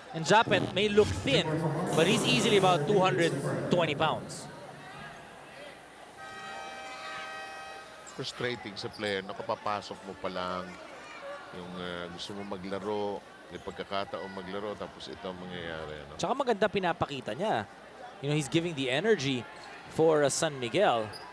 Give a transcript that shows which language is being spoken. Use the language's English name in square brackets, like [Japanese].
[English] And Japet may look thin, but he's easily about 220 pounds. [Filipino] Frustrating sa player, nakapapasok mo pa lang yung gusto mo maglaro, may pagkakataon maglaro, tapos ito ang mangyayari. Tsaka maganda pinapakita niya. [English] You know, he's giving the energy for San Miguel.